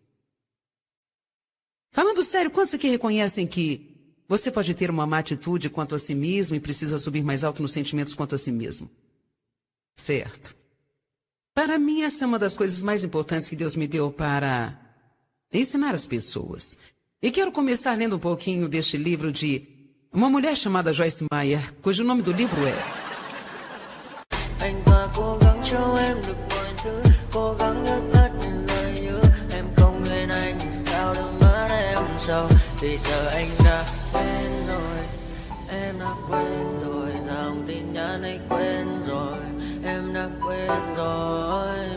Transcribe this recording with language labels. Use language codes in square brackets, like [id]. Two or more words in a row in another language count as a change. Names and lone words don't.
[pt] Falando sério, quantos aqui reconhecem que você pode ter uma má atitude quanto a si mesmo e precisa subir mais alto nos sentimentos quanto a si mesmo? Certo. Para mim, essa é uma das coisas mais importantes que Deus me deu para ensinar as pessoas. E quero começar lendo um pouquinho deste livro de uma mulher chamada Joyce Meyer, cujo nome do livro é [vi] Anh ta cố gắng cho em được mọi thứ, cố gắng ước hết những lời hứa. Em không quên anh sao đôi mắt em sầu. Vì giờ anh đã quên rồi, em đã quên rồi. Dòng tin nhắn anh quên rồi, em đã quên rồi.